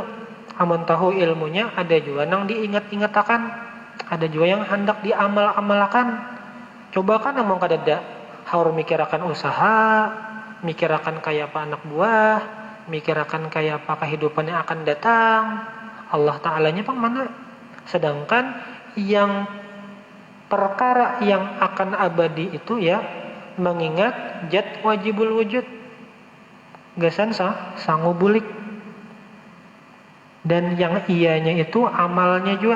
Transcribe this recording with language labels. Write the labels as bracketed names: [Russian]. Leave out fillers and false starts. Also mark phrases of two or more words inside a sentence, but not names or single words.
[Banjar] Amun tahu ilmunya, ada juga nang diingat-ingatakan, ada juga yang hendak diamal-amalkan. Coba kan ngomong kadada, harus mikirakan usaha, mikirakan kayak apa anak buah, mikirakan kayak apa kehidupan yang akan datang. Allah Ta'alanya pang mana? [Indonesian] Sedangkan yang perkara yang akan abadi itu ya mengingat zat [Arabic] wajibul wujud. [Banjar] Gasan sangu bulik. [Indonesian] Dan yang ianya itu amalnya juga.